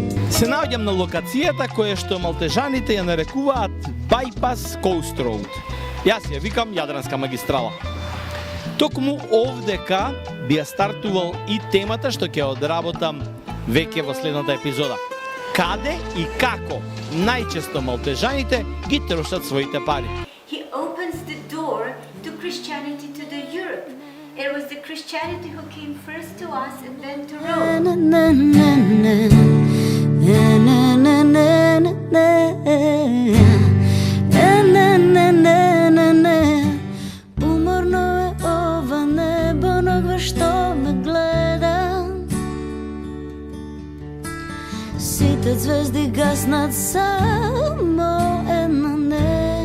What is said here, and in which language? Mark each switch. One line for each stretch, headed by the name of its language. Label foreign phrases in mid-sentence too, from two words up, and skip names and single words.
Macedonian: Се наоѓам на локацијата која што малтежаните ја нарекуваат Bypass Coast Road. Јас ја викам Јадранска магистрала. Токму овдека би ја стартувал и темата што ќе одработам веќе во следната епизода. Каде и како најчесто малтежаните ги трошат своите пари?
English: He opens the door to Christianity to the Europe. It was the Christianity who came first to us and then to Rome.
Macedonian: Уморно е ова небо, но што ме гледа. Сите звезди гаснат, само една не.